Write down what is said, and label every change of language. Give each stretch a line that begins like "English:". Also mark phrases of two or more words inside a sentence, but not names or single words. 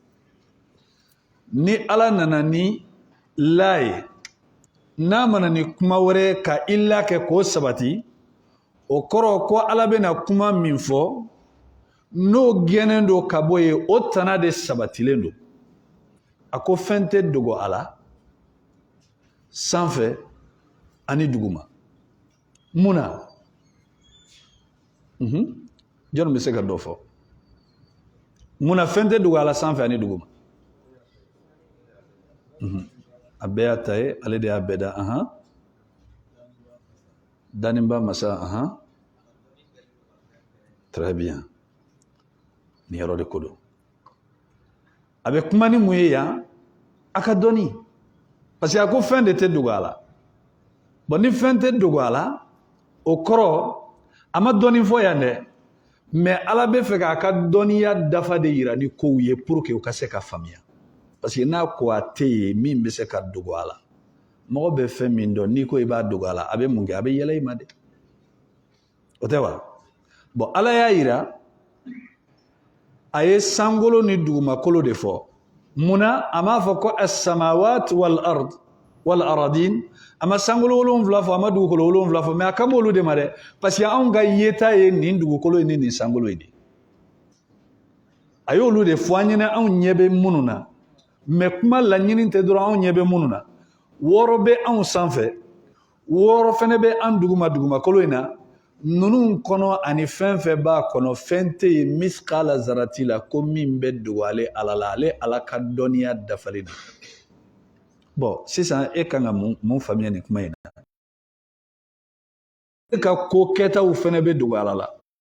Bambara: ni ala nana ni la ye n'a mana ni kuma wɛrɛ ka illa kɛ k'o sabati o kɔrɔ ko ala bɛna kuma min fɔ n'o gɛnnen don ka bɔ ye o tana de sabatilen don a ko fɛn tɛ dogo a la sanfɛ ani duguma mun na jɔn bɛ se ka dɔ fɔ mun na fɛn tɛ dogo a la sanfɛ ani duguma a bɛɛ y'a ta ye ale de y'a bɛɛ da daninba masa
French: très bien
Bambara: ni yɔrɔ de ko don a bɛ kuma ni mun ye yan a ka dɔnni
French: parce que
Bambara: a ko fɛn de tɛ dogo a la bon ni fɛn tɛ dogo a la o kɔrɔ a ma dɔnni fɔ yan dɛ mais ala bɛ fɛ k'a ka dɔnniya dafa de yira ni kow ye
French: pour que
Bambara: u ka se ka faamuya
French: parce que
Bambara: n'a ko a tɛ yen min bɛ se ka dogo a la mɔgɔ bɛ fɛn min dɔn n'i ko i b'a dogo a la a bɛ mun kɛ a bɛ yɛlɛ i ma de o tɛ wa bon ala y'a yira a ye sankolo ni dugumakolo de fɔ munna a m'a fɔ ko
Arabic: السماوات والأرض والأرضين
Bambara: a ma sankolo 7 fɔ a ma dugukolo 7 fɔ mais a ka m'olu de ma dɛ
French: parce que
Bambara: anw ka yeta ye nin dugukolo ye ni nin sankolo ye de a y'olu de fɔ an ɲɛna anw ɲɛ bɛ minnu na mais kuma laɲini tɛ dɔrɔn anw ɲɛ bɛ minnu na 6 bɛ anw sanfɛ 6 fɛnɛ bɛ an dugumakolo in na ninnu kɔnɔ ani fɛn fɛn b'a kɔnɔ fɛn tɛ yen
Arabic: مثقال ذرة
Bambara: la ko min bɛ dogo ale ala la ale ala ka dɔnniya dafalen don bon sisan e kan ka mun faamuya nin kuma in na e ka ko kɛtaw fɛnɛ bɛ dogo ala la